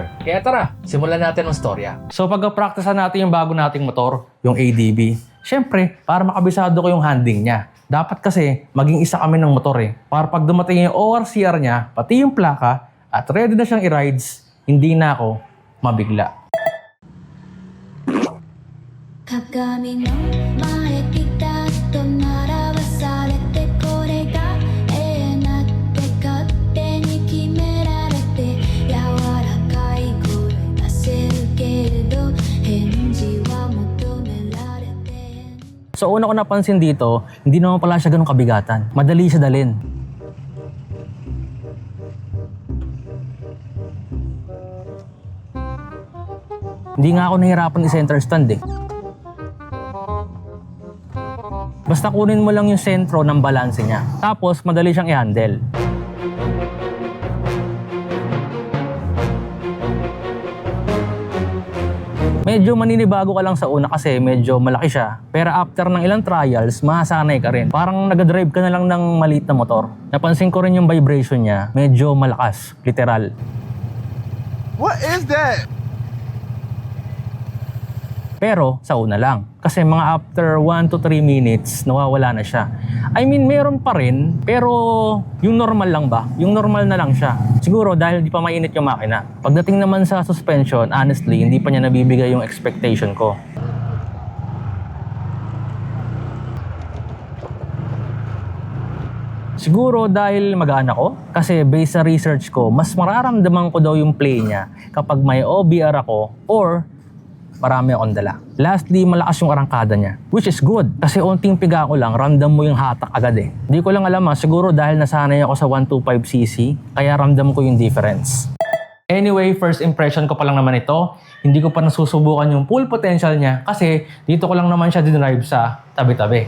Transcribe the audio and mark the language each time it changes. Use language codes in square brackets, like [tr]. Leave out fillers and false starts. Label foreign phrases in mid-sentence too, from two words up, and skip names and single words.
[tl] Kaya tara, simulan natin ang storya. So pagka-practicean natin yung bago nating motor, yung ADB, syempre, para makabisado ko yung handling niya. Dapat kasi, maging isa kami ng motor para pag dumating yung ORCR niya, pati yung plaka, at ready na siyang i-rides, hindi na ako mabigla. [ja] 鏡の前ピタッと並ばされてこれが永遠だって勝手に決められて柔らかい声出せるけれど返事は求められて [tl] So una ko napansin dito, hindi naman pala siya ganun kabigatan. Madali siya dalhin. Hindi nga ako nahirapan i-center stand . Basta kunin mo lang yung sentro ng balanse niya. Tapos, madali siyang i-handle. Medyo maninibago ka lang sa una kasi medyo malaki siya. Pero after ng ilang trials, mahasanay ka rin. Parang nag-drive ka na lang ng maliit na motor. Napansin ko rin yung vibration niya, medyo malakas, literal. [en] What is that? [tl] Pero sa una lang. Kasi mga after 1 to 3 minutes, nawawala na siya. [en] I mean, [tl] meron pa rin, pero yung normal lang ba? Yung normal na lang siya. Siguro dahil di pa mainit yung makina. Pagdating naman sa suspension, honestly, hindi pa niya nabibigay yung expectation ko. Siguro dahil magaan ako, kasi based sa research ko, mas mararamdaman ko daw yung play niya kapag may OBR ako or marami akong dala. Lastly, malakas yung arangkada niya, [en] which is good. [tl] Kasi unting piga ko lang, ramdam mo yung hatak agad . Hindi ko lang alam siguro dahil nasanay ako sa 125cc, kaya ramdam ko yung difference. Anyway, [en] first impression [tl] ko pa lang naman ito. Hindi ko pa nasusubukan yung [en] full potential [tl] niya kasi dito ko lang naman siya dinrive sa tabi-tabi.